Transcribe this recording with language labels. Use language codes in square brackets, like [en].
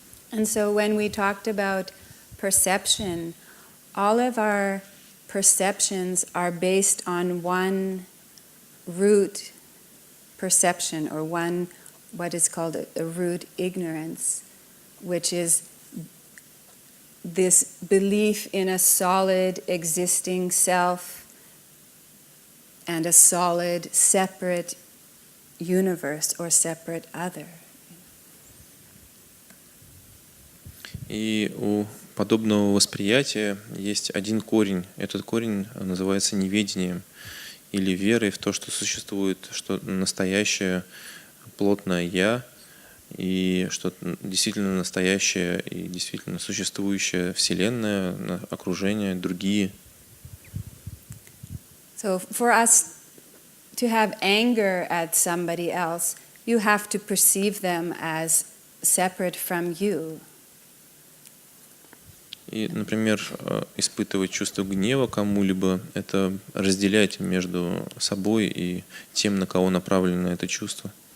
[en] And so when we talked about perception, all of our perceptions are based on one root perception, or one, what is called a root ignorance, which is this belief in a solid existing self and a solid separate universe or separate other. [ru] И у подобного восприятия есть один корень. Этот корень называется неведением или верой в то, что существует что настоящее плотное «я», и что действительно настоящее и действительно существующая Вселенная, окружение, другие. [en] So for us to have anger at somebody else, you have to perceive them as separate from you. [ru] И, например, испытывать чувство гнева кому-либо — это разделять между собой и тем, на кого направлено это чувство.